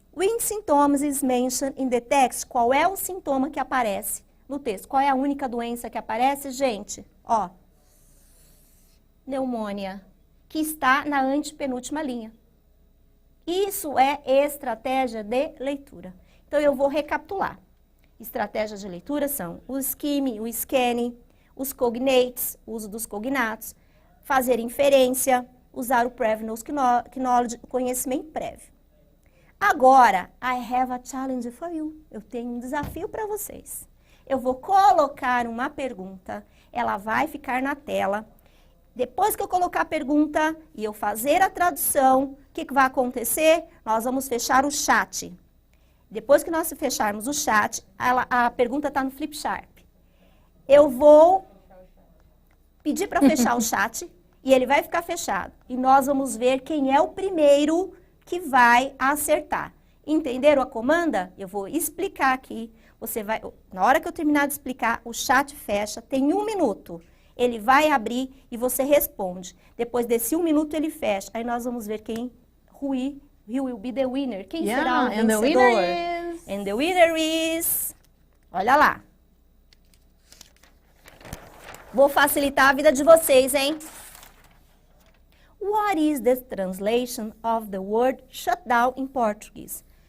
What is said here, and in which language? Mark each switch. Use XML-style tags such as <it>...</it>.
<en>When symptoms is mentioned in the text.</en> <pt>Qual é o sintoma que aparece no texto? Qual é a única doença que aparece, gente? Ó, pneumonia, que está na antepenúltima linha. Isso é estratégia de leitura. Então, eu vou recapitular. Estratégias de leitura são o skimming, o scanning, os cognates, o uso dos cognatos, fazer inferência, usar o previous knowledge, conhecimento prévio. Agora,</pt> <en>I have a challenge for you.</en> <pt>Eu tenho um desafio para vocês. Eu vou colocar uma pergunta, ela vai ficar na tela. Depois que eu colocar a pergunta e eu fazer a tradução, o que vai acontecer? Nós vamos fechar o chat. Depois que nós fecharmos o chat, a pergunta está no Flipchart. Eu vou pedir para fechar o chat e ele vai ficar fechado. E nós vamos ver quem é o primeiro que vai acertar. Entenderam a comanda? Eu vou explicar aqui. Você vai, na hora que eu terminar de explicar, o chat fecha, tem 1 minuto. Ele vai abrir e você responde. Depois desse 1 minuto ele fecha. Aí nós vamos ver quem</pt> <en>who will be the winner.</en> <pt>Quem será o vencedor?</pt> <en>And the winner is...</en> <pt>Olha lá. Vou facilitar a vida de vocês, hein?</pt> <en>What is the translation of the word shutdown in Portuguese?</en>